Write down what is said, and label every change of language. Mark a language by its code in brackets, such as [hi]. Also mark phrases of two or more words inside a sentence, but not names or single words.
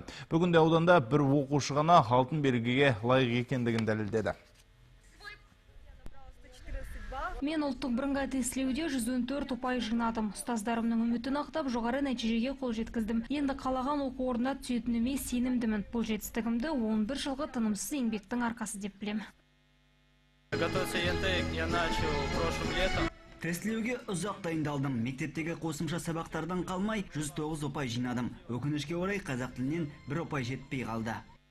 [kk] Бүгінде ауданда бір оқушы ғана алтын белгіге лайық екендігін дәлелдеді. Мен ұлттық бірыңғай тестілеуде 114 ұпай жинадым. Ұстаздарымның үмітін ақтап, жоғары нәтижеге қол жеткіздім. Енді қалаған оқу орнына түсетініме сенімдімін. Бұл жетістігімді 11 жылғы тынымсыз еңбектің арқасы деп білем. [ru] Готовиться ЕНТ я начал прошлым летом. [kk] Тестілеуге ұзақ дайындалдым. Мектептегі қосымша сабақтардан қалмай 109 ұпай жинадым. Өкінішке орай қазақ тілінен 1 ұпай жетпей қалды.